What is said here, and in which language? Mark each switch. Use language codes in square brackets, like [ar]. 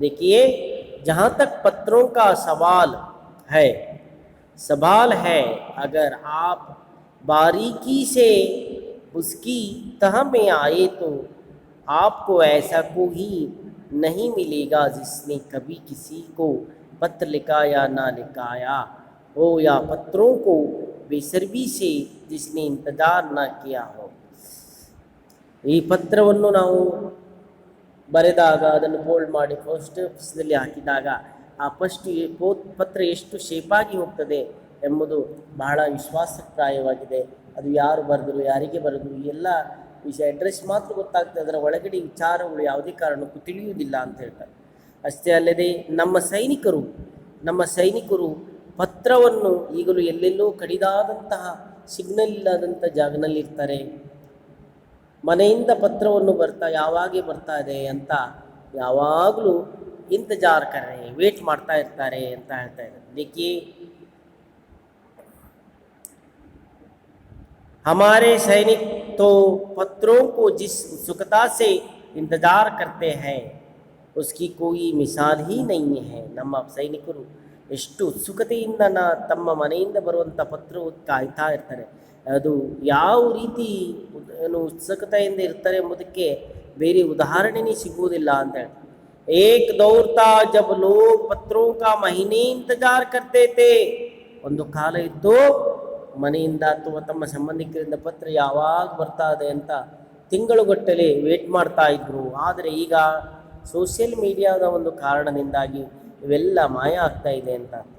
[hi] देखिए, जहाँ तक पत्रों का है सवाल है, अगर आप बारीकी से उसकी तह में आए तो आपको ऐसा कोई नहीं मिलेगा जिसने कभी किसी को पत्र लिखा या ना लिखाया हो, या पत्रों को बेसब्री से जिसने इंतजार न किया हो। [kn] ಈ ಪತ್ರವನ್ನು ನಾವು ಬರೆದಾಗ ಅದನ್ನು ಫೋಲ್ಡ್ ಮಾಡಿ ಪೋಸ್ಟ್ ಆಫೀಸ್ನಲ್ಲಿ ಹಾಕಿದಾಗ ಆ ಪತ್ರ ಎಷ್ಟು ಶೇಪಾಗಿ ಹೋಗ್ತದೆ ಎಂಬುದು ಬಹಳ ವಿಶ್ವಾಸಪ್ರಾಯವಾಗಿದೆ. ಅದು ಯಾರು ಬರೆದರು, ಯಾರಿಗೆ ಬರೆದರು, ಎಲ್ಲ ವಿಷಯ ಅಡ್ರೆಸ್ ಮಾತ್ರ ಗೊತ್ತಾಗ್ತದೆ, ಅದರ ಒಳಗಡೆ ವಿಚಾರಗಳು ಯಾವುದೇ ಕಾರಣಕ್ಕೂ ತಿಳಿಯುವುದಿಲ್ಲ ಅಂತ ಹೇಳ್ತಾರೆ. ಅಷ್ಟೇ ಅಲ್ಲದೆ ನಮ್ಮ ಸೈನಿಕರು ಪತ್ರವನ್ನು ಈಗಲೂ ಎಲ್ಲೆಲ್ಲೋ ಕಡಿದಾದಂತಹ ಸಿಗ್ನಲ್ ಇಲ್ಲದಂಥ ಜಾಗದಲ್ಲಿರ್ತಾರೆ. ಮನೆಯಿಂದ ಪತ್ರವನ್ನು ಯಾವಾಗೇ ಬರ್ತಾ ಇದೆ ಅಂತ ಯಾವಾಗಲೂ ಇಂತಜಾರ್ ವೇಟ್ ಮಾಡ್ತಾ ಇರ್ತಾರೆ ಅಂತ ಹೇಳ್ತಾ ಇದ್ದಾರೆ. [hi] देखिए, हमारे सैनिक तो पत्रों को जिस उत्सुकता से इंतजार करते हैं उसकी कोई मिसाल ही नहीं है. [kn] ನಮ್ಮ ಸೈನಿಕರು ಎಷ್ಟು ಉತ್ಸುಕತೆಯಿಂದ ತಮ್ಮ ಮನೆಯಿಂದ ಬರುವಂಥ ಪತ್ರವು ಕಾಯ್ತಾ ಇರ್ತಾರೆ. ಅದು ಯಾವ ರೀತಿ ಉತ್ಸುಕತೆಯಿಂದ ಇರ್ತಾರೆ ಎಂಬುದಕ್ಕೆ ಬೇರೆ ಉದಾಹರಣೆನೇ ಸಿಗುವುದಿಲ್ಲ ಅಂತ ಹೇಳ್ತಾರೆ. [hi] एक दौर था जब लोग पत्रों का महीने इंतजार करते थे. [kn] ಒಂದು ಕಾಲ ಇತ್ತು, ಮನೆಯಿಂದ ಅಥವಾ ತಮ್ಮ ಸಂಬಂಧಿಕರಿಂದ ಪತ್ರ ಯಾವಾಗ ಬರ್ತಾ ಇದೆ ಅಂತ ತಿಂಗಳುಗಟ್ಟಲೆ ವೇಟ್ ಮಾಡ್ತಾ ಇದ್ರು. ಆದರೆ ಈಗ ಸೋಷಿಯಲ್ ಮೀಡಿಯಾದ ಒಂದು ಕಾರಣದಿಂದಾಗಿ ಇವೆಲ್ಲ ಮಾಯ ಆಗ್ತಾ ಇದೆ ಅಂತ.